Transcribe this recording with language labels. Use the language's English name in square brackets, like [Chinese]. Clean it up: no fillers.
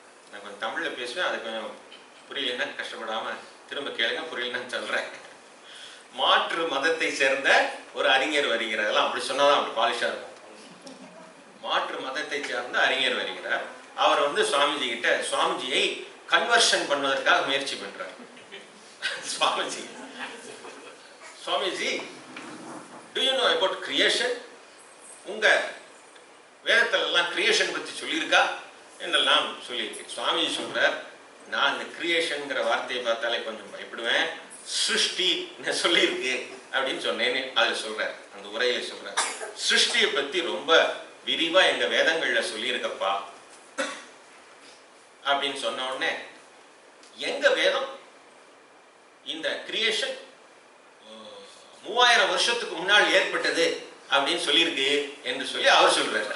[Tamil] நான் கொஞ்சம் தமிழ்ல பேசுவேன், அது கொஞ்சம் புரியலன்னா கஷ்டப்படாம திரும்ப கேளுங்க, புரியலன்னு சொல்றேன். மாற்று மதத்தை சேர்ந்த ஒரு அறிஞர் வருகிறார். அப்படி சொன்னாதான் அப்படி பாலிஷா இருக்கும். மாற்று மதத்தை சேர்ந்த அறிஞர் வருகிறார். அவர் சுவாமிஜி கிட்ட சுவாமிஜியை கன்வர்ஷன் பண்ணுவதற்காக முயற்சி பண்றார். [English] Swamiji, do you know about creation? [Tamil] உங்க வேதத்துல எல்லாம் கிரியேஷன் பத்தி சொல்லியிருக்கா என்றெல்லாம் சொல்லியிருக்கு. சுவாமிஜி சொல்றார், நான் இந்த கிரியேஷன்ங்கிற வார்த்தையை பார்த்தாலே கொஞ்சம் பயப்படுவேன், சிருஷ்டி சொல்லியிருக்கு அப்படின்னு சொன்னேன்னு அதுல சொல்றார். அந்த உரையில சொல்றார், சிருஷ்டியை பத்தி ரொம்ப விரிவா எங்க வேதங்கள்ல சொல்லியிருக்கப்பா அப்படின்னு சொன்ன உடனே, எங்க வேதம் இந்த கிரியேஷன் 3000 வருஷத்துக்கு முன்னால் ஏற்பட்டது அப்படின்னு சொல்லியிருக்கு என்று சொல்லி அவர் சொல்றார்.